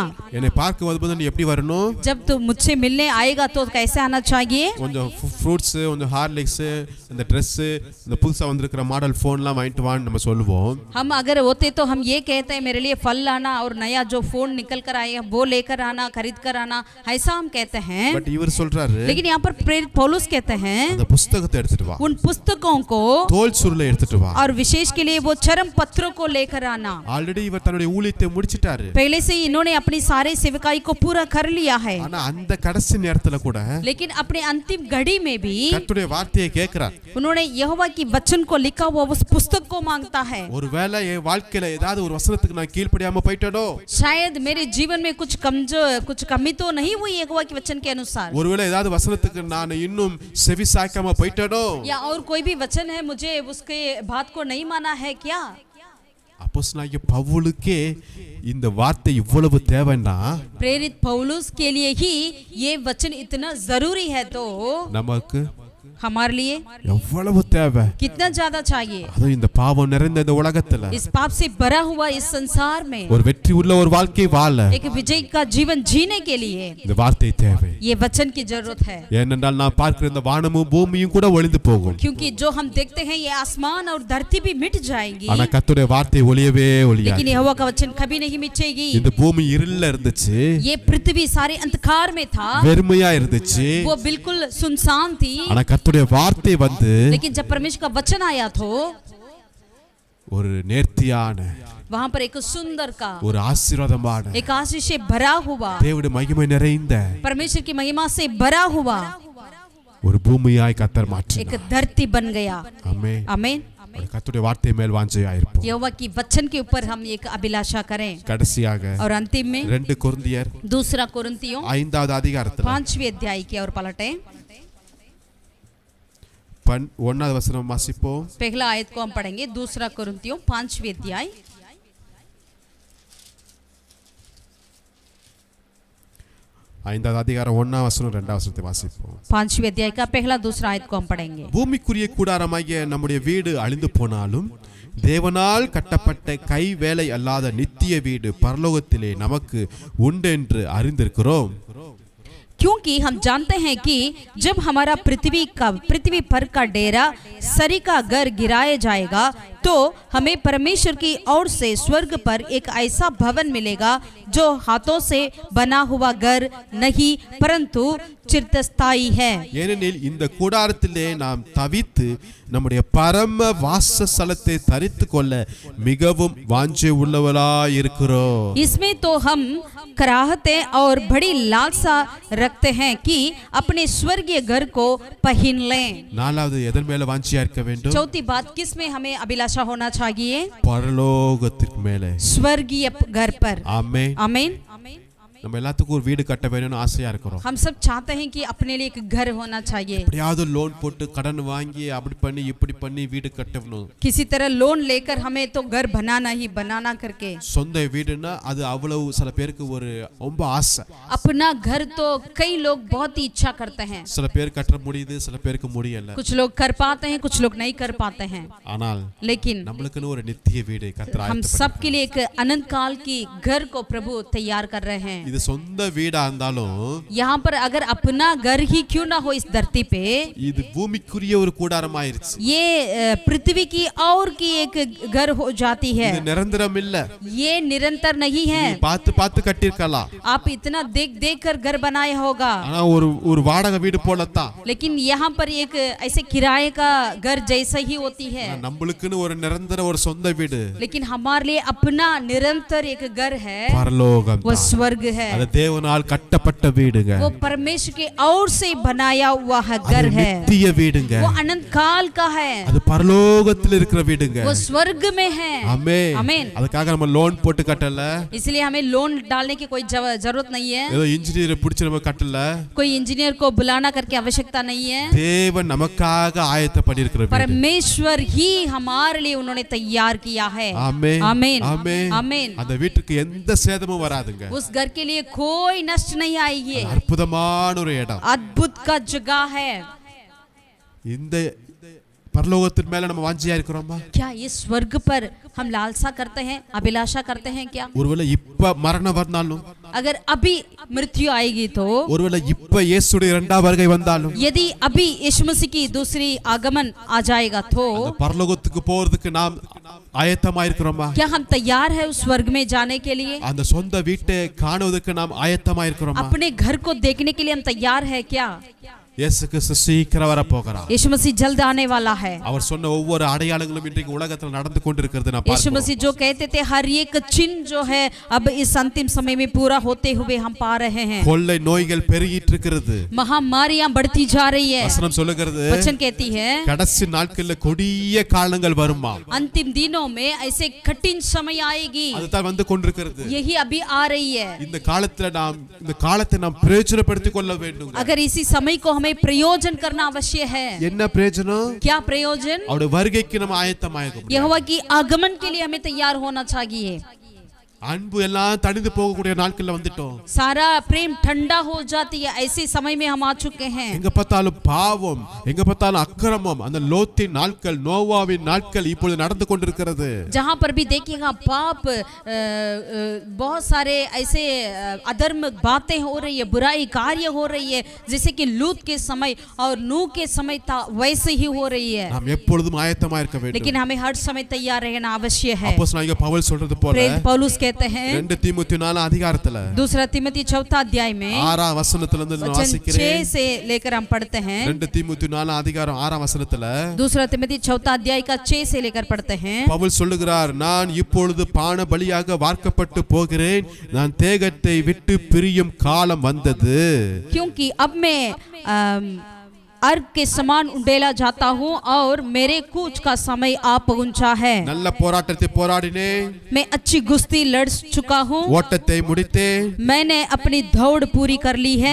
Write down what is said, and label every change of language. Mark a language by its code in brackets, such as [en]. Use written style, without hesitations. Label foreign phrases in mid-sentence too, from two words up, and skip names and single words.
[ta] என்னை பார்க்க வரும்போது நீ எப்படி வரணும்? [hi] जब तो मुझसे मिलने आएगा तो कैसे आना चाहिए? [ta] கொஞ்சம் ஃப்ரூட்ஸ், கொஞ்சம் ஹார்லிக்ஸ், இந்த Dress, இந்த புதுசா வந்திருக்கிற மாடல் ஃபோன்லாம் வாங்கிட்டு வான்னு நம்ம சொல்லுவோம். [hi] हम अगर होते तो हम ये कहते हैं मेरे लिए फल लाना और नया जो फोन निकल कर आएगा वो लेकर आना, खरीद कर आना, ऐसा हम कहते हैं. [ta] பட் இவர் சொல்றாரு, [hi] लेकिन यहाँ पर प्रेरित पौलुस कहते हैं [ta] அந்த புத்தகத்தை எடுத்துட்டு வா, [hi] उन पुस्तकों को [ta] தோல் சுருளை எடுத்துட்டு வா. [hi] और विशेष के लिए वो चरम पत्रों को लेकर आना. [ta] ஆல்ரெடி இவர் தன்னுடைய ஊழியத்தை முடிச்சிட்டாரு. [hi] पहले से ही इन्होंने अपनी सारे सेवकाई को पूरा कर लिया है. [ta] ஆனா அந்த கடைசி நேரத்துல கூட [hi] लेकिन अपने अंतिम घड़ी में भी [ta] கர்த்தருடைய வார்த்தையை கேட்கிறார். [hi] उन्होंने यहोवा की वचन को लिखा हुआ उस पुस्तक को मांगता है. [ta] ஒருவேளை என் வாழ்க்கையில ஏதாவது ஒரு வசனத்துக்கு நான் கீழ்ப்படியாம போயிட்டேனோ, [hi] शायद मेरे जीवन में कुछ कमी तो नहीं हुई यहोवा के वचन के अनुसार, [ta] ஒருவேளை ஏதாவது வசனத்துக்கு நான் இன்னும் செவி சாய்க்காம போயிட்டேனோ, [hi] या और कोई भी वचन है मुझे उसके बात को नहीं माना है क्या? [ta] அப்போஸ்தலனாகிய பவுலுக்கே இந்த வார்த்தை இவ்வளவு தேவைன்னா [hi] प्रेरित पौलुस के लिए ही ये वचन इतना जरूरी है तो [ta] நமக்கு [hi] हमारे लिए [ta] எவ்வளவு தேவை, [hi] कितना ज्यादा चाहिए. [ta] அதுவும் இந்த பாவம் நிறைந்த இந்த உலகத்துல [hi] इस पाप से भरा हुआ इस संसार में [ta] ஒரு வெற்றி உள்ள ஒரு வாழ்க்கை வாழ [hi] एक विजय का जीवन जीने के लिए [ta] இந்த வார்த்தை தேவை. [hi] ये वचन की जरूरत है. [ta] ஏனென்றால் நான் பார்க்கிற இந்த வானமும் பூமியும் கூட ஒளிந்து போகும். [hi] क्योंकि जो हम देखते हैं ये आसमान और धरती भी मिट जाएंगी, [ta] ஆனா கர்த்தருடைய வார்த்தை ஒளியவே ஒளியாது. [hi] लेकिन यहोवा का वचन कभी नहीं मिटेगी. [ta] இந்த பூமி இருள்ல இருந்துச்சு, [hi] ये पृथ्वी सारे अंधकार में था, [ta] வெறுமையா இருந்துச்சு. [hi] वो बिल्कुल सुनसान थी. [ta] ஆனா கர்த்தருடைய வார்த்தை வந்து [hi] लेकिन जब परमेश्वर का वचन आया तो [ta] ஒரு நேர்த்தியான, [hi] वहां पर एक सुंदर का, [ta] ஒரு ஆசீர்வாதமான, [hi] एक आशीष से भरा हुआ, [ta] தேவனுடைய மகிமை நிறைந்த [hi] परमेश्वर की महिमा से भरा हुआ [ta] ஒரு பூமியாய் கர்த்தர் [hi] एक [ta] மாற்றினார். [hi] धरती बन गया. [ta] ஆமென். [hi] आमीन. [ta] கர்த்தருடைய வார்த்தை மேல் வாஞ்சையா இருப்போம். [hi] यहोवा की वचन के ऊपर हम एक अभिलाषा करें. [ta] கடைசியாக [hi] और अंतिम में [ta] 2 கொரிந்தியர் [hi] दूसरा कोरिन्थियों [ta] 5வது அதிகாரத்துல [hi] 5वें अध्याय की ओर पलटें. [ta] 1வது வசனம் வாசிப்போம். [hi] पहला आयत को हम पढ़ेंगे. दूसरा कोरिन्थियों 5वें अध्याय [ta] 5வது அதிகாரம் 1வது வசனம் 2வது வசனத்தை வாசிப்போம். [hi] 5वें अध्याय का पहला दूसरा आयत को हम पढ़ेंगे. [ta] பூமிக்குரிய கூடாரமாகிய நம்முடைய வீடு அழிந்து போனாலும் தேவனால் கட்டப்பட்ட கை வேலை அல்லாத நித்திய வீடு பரலோகத்திலே நமக்கு உண்டென்று அறிந்திருக்கிறோம். [hi] क्योंकि हम जानते हैं कि जब हमारा पृथ्वी पर का डेरा सरी का घर गिराया जाएगा तो हमें परमेश्वर की ओर से स्वर्ग पर एक ऐसा भवन मिलेगा जो हाथों से बना हुआ घर नहीं परंतु चिरस्थायी है. [ta] ஏனெனில் இந்த கூடாரத்திலே நாம் தவித்து நம்முடைய பரம வாசஸ்தலத்தை தரித்து கொள்ள மிகவும் வாஞ்சை உள்ளவளாய் இருக்கிறோம். [hi] इसमें तो हम कराहते और बड़ी लालसा रखते हैं कि अपने स्वर्गीय घर को पहन लें. [ta] 4வது எதன் மேல வாஞ்சையா இருக்க வேண்டும்? [hi] चौथी बात किस में हमें अभिलाषा होना चाहिए? [ta] பரலோகத்திற்கு மேலே, [hi] स्वर्गीय घर पर. [ta] ஆமென். [hi] आमीन. [ta] நம்ம எல்லாத்துக்கும் ஒரு வீடு கட்ட வேணும்னு ஆசையா இருக்கிறோம். [hi] हम सब चाहते हैं कि अपने लिए एक घर होना चाहिए. [ta] எப்படியாவது லோன் போட்டு கடன் வாங்கி அப்படி பண்ணி இப்படி பண்ணி வீடு கட்டணும். [hi] किसी तरह लोन लेकर हमें तो घर बनाना ही बनाना करके. [ta] சொந்த வீடுனா அது அவ்வளவு சில பேருக்கு ஒரு ரொம்ப ஆசை. [hi] अपना घर तो कई लोग बहुत ही इच्छा करते हैं. [ta] சில பேர் கட்ட முடியுது, சில பேருக்கு முடியல. [hi] कुछ लोग कर पाते हैं, कुछ लोग नहीं कर पाते हैं. [ta] ஆனால் [hi] लेकिन [ta] நம்மளுக்குன்னு ஒரு நித்திய வீடு கர்த்தர் [hi] हम सब के लिए एक अनंत काल की घर को प्रभु तैयार कर रहे हैं. [ta] இது சொந்த வீடா இருந்தாலும் [hi] यहाँ पर अगर अपना घर ही क्यों ना हो इस धरती पे, [ta] இது பூமிக்குரிய ஒரு கூடாரமாயிருச்சு. [hi] ये पृथ्वी की और की एक घर हो जाती है. [ta] இது நிரந்தரம் இல்ல. [hi] ये निरंतर नहीं है. [ta] பார்த்து பார்த்து கட்டிருக்கலாம். [hi] आप इतना देख देख कर घर बनाया होगा, [ta] ஆனா ஒரு வாடகை வீடு போலத்தான். [hi] लेकिन यहाँ पर एक ऐसे किराए का घर जैसा ही होती है. [ta] நம்மளுக்குன்னு ஒரு நிரந்தர ஒரு சொந்த வீடு [hi] लेकिन हमारे लिए अपना निरंतर एक घर है, [ta] பரலோகம் [hi] वो स्वर्ग है, [ta] அது தேவனால் கட்டப்பட்ட வீடுங்க, [hi] वो परमेश्वर के ओर से बनाया हुआ है घर [ta] அது [hi] है, [ta] நித்திய வீடுங்க, [hi] वो अनंत काल का है, [ta] அது பரலோகத்தில் இருக்கிற வீடுங்க. [hi] वो स्वर्ग में है। [ta] ஆமென். [hi] आमीन। [ta] அதுக்காக நம்ம லோன் போட்டு கட்டல, [hi] इसलिए हमें लोन डालने की कोई जरूरत नहीं है, [ta] ஏதோ இன்ஜினியரை பிடிச்சி நம்ம கட்டல, [hi] कोई इंजीनियर को बुलाना करके आवश्यकता नहीं है। [ta] தேவன் நமக்காக ஆயத்த பண்ணியிருக்கிற வீடு. [hi] परमेश्वर ही हमारे लिए उन्होंने तैयार किया है। [ta] ஆமென். [hi] आमीन। [ta] ஆமென். [hi] आमीन। [ta] அந்த வீட்டுக்கு எந்த சேதமும் வராதுங்க. [hi] उस घर के लिए कोई नष्ट नहीं आएगी, [ta] அற்புதமான ஒரு இடம். [hi] अद्भुत का जगह है। [ta] இந்த பரலோகத்தின் மேல நம்ம வாஞ்சியா இருக்கிறோமா? [hi] क्या इस स्वर्ग पर हम लालसा करते हैं, अभिलाषा करते हैं क्या? [ta] ஒருவேளை இப்ப மரணம் வந்தாலும், [hi] अगर अभी मृत्यु आएगी तो, [ta] ஒருவேளை இப்ப இயேசுடைய இரண்டாம் வருகை வந்தாலும், [hi] यदि अभी यीशु मसीह की दूसरी आगमन आ जाएगा तो [ta] அந்த பரலோகத்துக்கு போறதுக்கு நாம் ஆயத்தமா இருக்கிறோமா? [hi] क्या हम तैयार है उस स्वर्ग में जाने के लिए? [ta] அந்த சொந்த வீட்டை காணுவதற்கு நாம் ஆயத்தமா இருக்கிறோமா? [hi] अपने घर को देखने के लिए हम तैयार है क्या? [ta] இயேசு கிறிஸ்து சீக்கிரம் வர போகிறார். [hi] यीशु मसीह जल्द आने वाला है। [ta] அவர் சொன்ன ஒவ்வொரு அடையாளங்களும் இன்றைக்கு உலகத்தில் நடந்து கொண்டிருக்கிறது நான் [hi] यीशु [ta] பார்க்கிறோம். [hi] मसीह जो कहते थे हर एक चिन्ह जो है अब इस अंतिम समय में पूरा होते हुए हम पा रहे हैं। [ta] கொள்ளை நோய்கள் பெருகிட்டு இருக்கிறது. [hi] महामारियां बढ़ती जा रही है। [ta] வசனம் சொல்லுகிறது, [hi] वचन कहती है [ta] கடைசி நாட்களில் கொடிய காலங்கள் வருமா. [hi] अंतिम दिनों में ऐसे कठिन समय आएगी, [ta] அதுதான் வந்து கொண்டிருக்கிறது. [hi] यही अभी आ रही है। [ta] இந்த காலத்தை நாம் பிரயோஜனப்படுத்திக் கொள்ள வேண்டும். [hi] अगर इसी समय को हमें प्रयोजन करना अवश्य है। [ta] என்ன பிரயோஜனம்? [hi] क्या प्रयोजन? [ta] அவருடைய வருகைக்கு நம்ம ஆயத்தமாகணும். [hi] यहोवा की आगमन के लिए हमें तैयार होना चाहिए। [ta] அன்பு எல்லாம் தணிந்து போகக்கூடிய நாட்கள்ல வந்துட்டோம். [hi] सारा प्रेम ठंडा हो जाती है, ऐसे समय में हम आ चुके हैं। [ta] எங்க பார்த்தாலும் பாவம், எங்க பார்த்தாலும் அக்கிரமம், அந்த லோத்தின் நாட்கள், நோவாவின் நாட்கள் இப்பொழுது நடந்து கொண்டிருக்கிறது. [hi] जहाँ पर भी देखिएगा पाप, बहुत सारे ऐसे अधर्म बातें हो रही है, बुराई कार्य हो रही है, जैसे कि लूत के समय और नूह के समय था वैसे ही हो रही है। [ta] நாம் எப்பொழுதும் ஆயத்தமா இருக்க வேண்டும். [hi] लेकिन हमें हर समय तैयार रहना अवश्य है। [ta] அப்போஸ்தலனாகிய பவுல் சொல்றது போல, [hi] प्रेरित पौलुस कहते हैं [ta] 2 தீமோத்தேயு 4 அதிகாரத்துல [hi] दूसरा तिमोथी 4 अध्याय में [ta] 6 வசனத்துல இருந்து நான் [hi] वचन 6 [ta] வாசிக்கிறேன். [hi] से लेकर हम पढ़ते हैं। [ta] 2 தீமோத்தேயு 4 அதிகாரம் 6 வசனத்துல [hi] दूसरा तिमोथी 4 अध्याय का 6 से लेकर पढ़ते हैं। [ta] பவுல் சொல்லுகிறார், நான் இப்பொழுது பான பலியாக வார்க்கப்பட்டு போகிறேன், நான் தேகத்தை விட்டு பிரியும் காலம் வந்தது. [hi] क्योंकि अब मैं अर्घ के समान उंडेला जाता हूँ और मेरे कूच का समय आ पहुंचा है। [ta] நல்ல போராட்டத்தை போராடினேன், [hi] मैं अच्छी कुश्ती लड़ चुका हूँ, [ta] ஓட்டத்தை முடித்தேன், [hi] मैंने अपनी दौड़ पूरी कर ली है,